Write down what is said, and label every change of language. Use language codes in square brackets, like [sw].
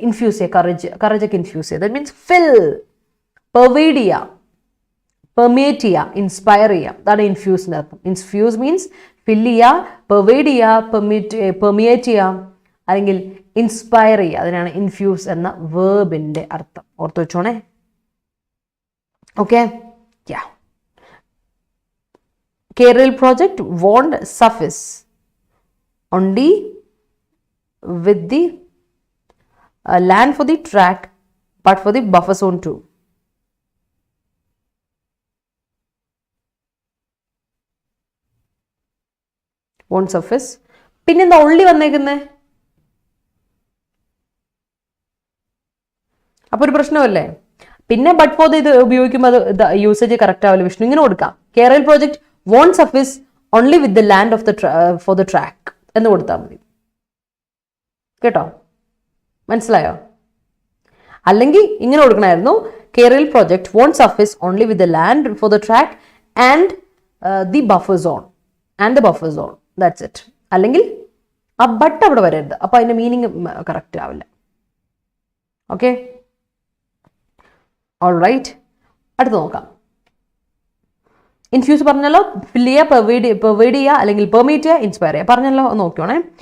[ml] Infuse ചെയ്യുക, courage ഒക്കെ infuse ചെയ്യുക. ദാറ്റ് മീൻസ് ഫിൽ, പെർവേഡ് ചെയ്യുക, പെർമിയേറ്റ് ചെയ്യുക, ഇൻസ്പയർ ചെയ്യുക. അതാണ് ഇൻഫ്യൂസിന്റെ അർത്ഥം. ഇൻഫ്യൂസ് മീൻസ് ഫിൽ ചെയ്യുക, പെർവേഡ് ചെയ്യുക, പെർമിയേറ്റ് ചെയ്യുക, അല്ലെങ്കിൽ ഇൻസ്പയർ ചെയ്യുക. അതിനാണ് ഇൻഫ്യൂസ് എന്ന വേർബിന്റെ അർത്ഥം. ഓർത്ത് വെച്ചോണേ. Okay, [en] Yeah. Kerala project won't suffice only with the land for the track, but for the buffer zone too. Won't suffice. [ml] പിന്നെന്താ ഉള്ളി വന്നേക്കുന്നേ? അപ്പോൾ ഒരു പ്രശ്നമല്ലേ? പിന്നെ ബട്ട് ഫോർ ഇത് ഉപയോഗിക്കുമ്പോൾ അത് യൂസേജ് കറക്റ്റ് ആവില്ല. വിഷ്ണു ഇങ്ങനെ കൊടുക്കാം, [en] Kerala project won't suffice only with the land of the for the track [ml] എന്ന് കൊടുത്താൽ മതി. കേട്ടോ, മനസ്സിലായോ? അല്ലെങ്കിൽ ഇങ്ങനെ കൊടുക്കണമായിരുന്നു, [en] Kerala project won't suffice only with the land for the track and the buffer zone and the buffer zone. That's it. [ml] അല്ലെങ്കിൽ ആ but അവിടെ വരരുത്, അപ്പൊ അതിന്റെ മീനിങ് കറക്റ്റ് ആവില്ല. Okay, alright. അടുത്ത് നോക്കാം. ഇൻഫ്യൂസ് പറഞ്ഞല്ലോ, ഫിൽ ചെയ്യുക, പെർവൈഡ് ചെയ്യുക, അല്ലെങ്കിൽ പെർമിറ്റ് ചെയ്യുക, ഇൻസ്പയർ ചെയ്യുക പറഞ്ഞല്ലോ, നോക്കിയോണേ.